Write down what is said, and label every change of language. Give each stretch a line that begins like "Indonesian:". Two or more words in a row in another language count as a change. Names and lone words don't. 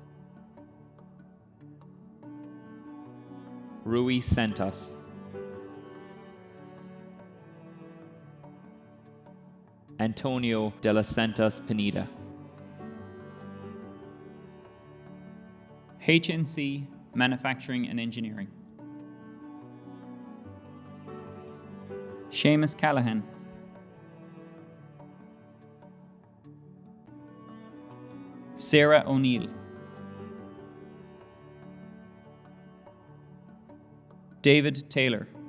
English: Rui Santos. Antonio de los Santos Pineda. HNC Manufacturing and Engineering. Seamus Callaghan. Sarah O'Neill. David Taylor.